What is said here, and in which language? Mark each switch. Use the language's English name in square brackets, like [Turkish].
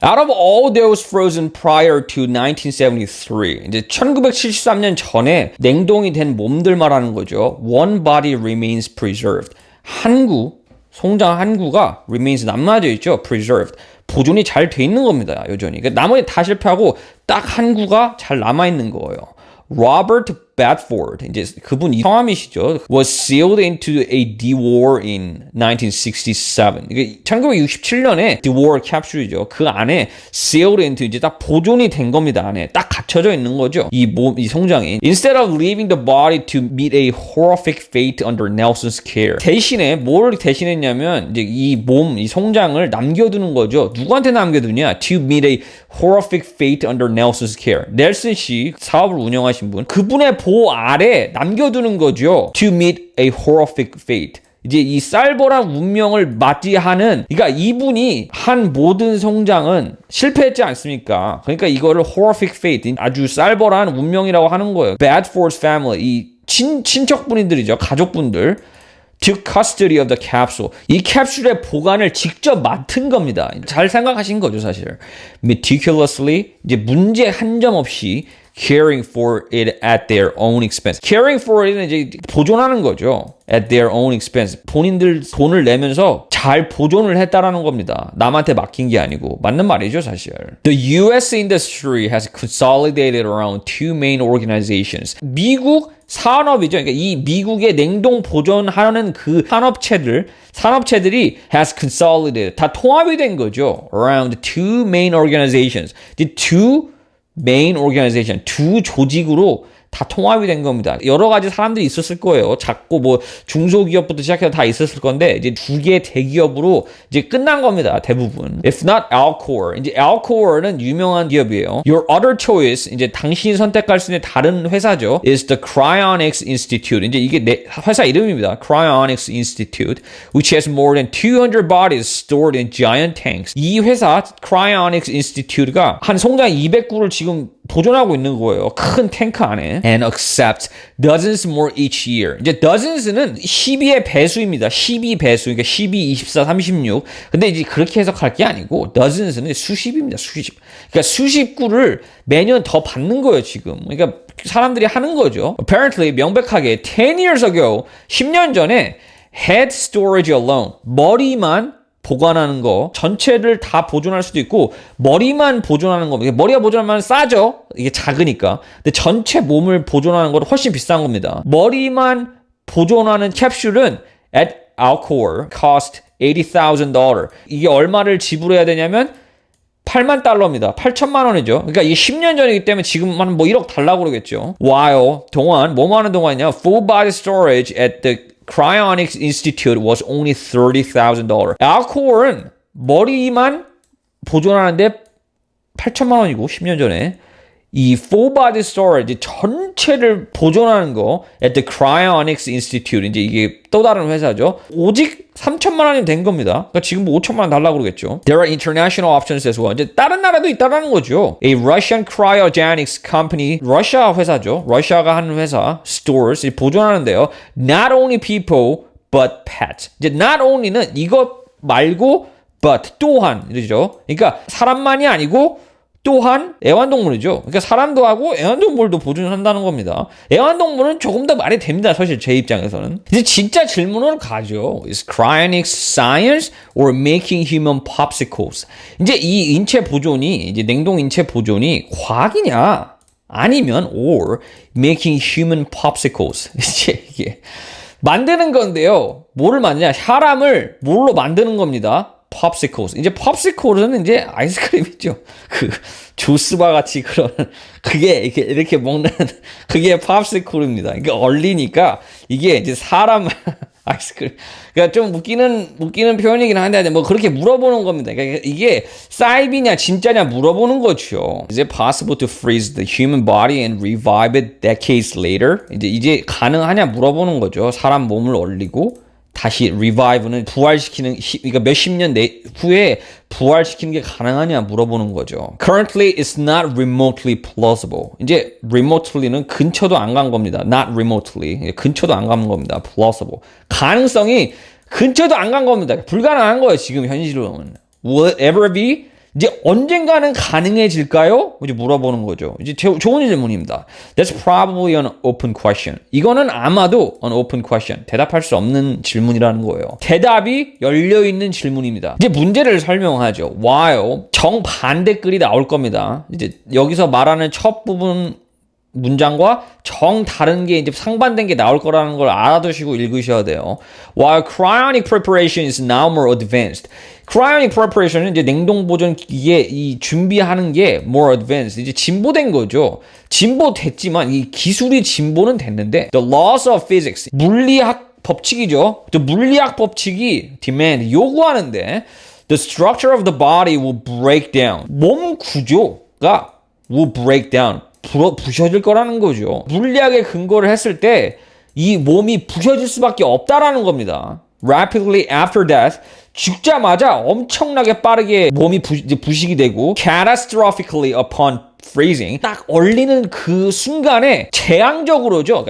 [English] Out of all those frozen prior to 1973, [Korean] 이제 1973년 전에 냉동이 된 몸들 말하는 거죠. [English] One body remains preserved. [Korean] 송장 한 구가 remains 남아져 있죠. [English] preserved. [Korean] 보존이 잘 돼 있는 겁니다. 여전히. 그러니까 나머지 다 실패하고 딱 한 구가 잘 남아 있는 거예요. Robert Bedford, 이제 그분 성함이시죠. [English] Was sealed into a DeWar in 1967. [Korean] 이게 1967년에 DeWar 캡슐이죠. 그 안에 [English] sealed into [Korean] 이제 딱 보존이 된 겁니다. 안에 딱 갇혀져 있는 거죠. 이 송장이. [English] Instead of leaving the body to meet a horrific fate under Nelson's care. [Korean] 대신에 뭘 대신했냐면 이제 이 송장을 남겨두는 거죠. 누구한테 남겨두냐? [English] To meet a horrific fate under Nelson's care. [Korean] 넬슨 씨 사업을 운영하신 분. 그분의 보호 아래 남겨두는 거죠. [English] To meet a horrific fate. [Korean] 이제 이 쌀벌한 운명을 맞이하는, 그러니까 이분이 한 모든 송장은 실패했지 않습니까? 그러니까 이거를 [English] horrific fate, [Korean] 아주 쌀벌한 운명이라고 하는 거예요. [English] Bedford's family, [Korean] 이 친척분들이죠. 가족분들. [English] took custody of the capsule. [Korean] 이 캡슐의 보관을 직접 맡은 겁니다. 잘 생각하신 거죠, 사실. [English] meticulously, [Korean] 이제 문제 한 점 없이 [English] caring for it at their own expense. caring for it [Korean] 은 이제 보존하는 거죠. [English] at their own expense. [Korean] 본인들 돈을 내면서 잘 보존을 했다라는 겁니다. 남한테 맡긴 게 아니고. 맞는 말이죠, 사실. [English] The US industry has consolidated around two main organizations. [Korean] 미국 산업이죠. 그러니까 이 미국의 냉동 보존하는 그 산업체들이 [English] has consolidated. [Korean] 다 통합이 된 거죠. [English] around two main organizations. two main organization, [Korean] 두 조직으로 다 통합이 된 겁니다. 여러 가지 사람들이 있었을 거예요. 작고 뭐 중소기업부터 시작해서 다 있었을 건데 이제 두 개의 대기업으로 이제 끝난 겁니다. 대부분. [English] If not Alcor. [Korean] 이제 Alcor는 유명한 기업이에요. [English] Your other choice, [Korean] 이제 당신이 선택할 수 있는 다른 회사죠. [English] is the Cryonics Institute. [Korean] 이제 이게 회사 이름입니다. [English] Cryonics Institute, which has more than 200 bodies stored in giant tanks. [Korean] 이 회사 Cryonics Institute가 한 송장 200구를 지금 보존하고 있는 거예요. 큰 탱크 안에. [English] And accept dozens more each year. [Korean] 이제 dozens는 12의 배수입니다. 12배수. 그러니까 12, 24, 36. 근데 이제 그렇게 해석할 게 아니고 dozens는 수십입니다. 수십. 그러니까 수십 구를 매년 더 받는 거예요, 지금. 그러니까 사람들이 하는 거죠. [English] Apparently [Korean] 명백하게 [English] 10 years ago, [Korean] 10년 전에 [English] head storage alone. [Korean] 머리만 보관하는 거 전체를 다 보존할 수도 있고 머리만 보존하는 겁니다. 머리가 보존하면 싸죠. 이게 작으니까. 근데 전체 몸을 보존하는 거는 훨씬 비싼 겁니다. 머리만 보존하는 캡슐은 [English] at Alcor cost $80,000. [Korean] 이게 얼마를 지불해야 되냐면 $80,000입니다. 8천만 원이죠. 그러니까 이게 10년 전이기 때문에 지금 한 뭐 1억 달라고 그러겠죠. [English] While [Korean] 동안 뭐뭐 하는 동안이냐? [English] Full body storage at the Cryonics Institute was only $30,000. [Korean] Alcor은 머리만 보존하는데 8천만 원이고 10년 전에 이 [English] full body storage [Korean] 전체를 보존하는 거 [English] at the Cryonics Institute [Korean] 이제 이게 또 다른 회사죠. 오직 3천만 원이 된 겁니다. 그러니까 지금 뭐 5천만 원 달라고 그러겠죠. [English] There are international options as well. [Korean] 이제 다른 나라도 있다라는 거죠. [English] A Russian cryogenics company, [Korean] 러시아 회사죠. 러시아가 하는 회사, [English] stores [Korean] 보존하는데요. [English] Not only people but pets. [Korean] 이제 not only는 이것 말고 but 또한 이러죠. 그러니까 사람만이 아니고 또한 애완동물이죠. 그러니까 사람도 하고 애완동물도 보존한다는 겁니다. 애완동물은 조금 더 말이 됩니다. 사실 제 입장에서는. 이제 진짜 질문으로 가죠. [English] Is cryonics science or making human popsicles? [Korean] 이제 이 인체 보존이, 이제 냉동 인체 보존이 과학이냐? 아니면 [English] or making human popsicles? [Korean] 이제 이게 만드는 건데요. 뭐를 만드냐? 사람을 뭘로 만드는 겁니다. [English] popsicles. [Korean] 이제 popsicles는 이제 아이스크림이죠. 그 주스바 같이 그런 그게 이렇게 먹는 그게 popsicle입니다. 이게 얼리니까 이게 이제 사람 아이스크림. 그러니까 좀 웃기는 표현이긴 한데 뭐 그렇게 물어보는 겁니다. 그러니까 이게 사이비냐 진짜냐 물어보는 거죠. [English] Is it possible to freeze the human body and revive it decades later? [Korean] 이제 가능하냐 물어보는 거죠. 사람 몸을 얼리고 다시 revive는 부활시키는, 그러니까 몇십 년 후에 부활시키는 게 가능하냐 물어보는 거죠. [English] Currently, it's not remotely plausible. [Korean] 이제 remotely는 근처도 안 간 겁니다. [English] Not remotely. [Korean] 근처도 안 간 겁니다. plausible. 가능성이 근처도 안 간 겁니다. 불가능한 거예요, 지금 현실로는. [English] Will it ever be? [Korean] 이제 언젠가는 가능해질까요? 이제 물어보는 거죠. 이제 좋은 질문입니다. [English] That's probably an open question. [Korean] 이거는 아마도 [English] an open question. [Korean] 대답할 수 없는 질문이라는 거예요. 대답이 열려있는 질문입니다. 이제 문제를 설명하죠. [English] While [Korean] 정반대 글이 나올 겁니다. 이제 여기서 말하는 첫 부분 문장과 정 다른 게 이제 상반된 게 나올 거라는 걸 알아두시고 읽으셔야 돼요. [English] While cryonic preparation is now more advanced. cryonic preparation [Korean] 은 이제 냉동 보존 기기에 이 준비하는 게 [English] more advanced. [Korean] 이제 진보된 거죠. 진보됐지만 이 기술이 진보는 됐는데 [English] the laws of physics [Korean] 물리학 법칙이죠. 물리학 법칙이 [English] demand [Korean] 요구하는데 [English] the structure of the body will break down. [Korean] 몸 구조가 [English] will break down. [Korean] 부셔질 거라는 거죠. 물리학의 근거를 했을 때 이 몸이 부셔질 수밖에 없다라는 겁니다. [English] Rapidly after death, [Korean] 죽자마자 엄청나게 빠르게 몸이 부식이 되고 [English] catastrophically upon freezing, [Korean] 딱 얼리는 그 순간에 재앙적으로죠.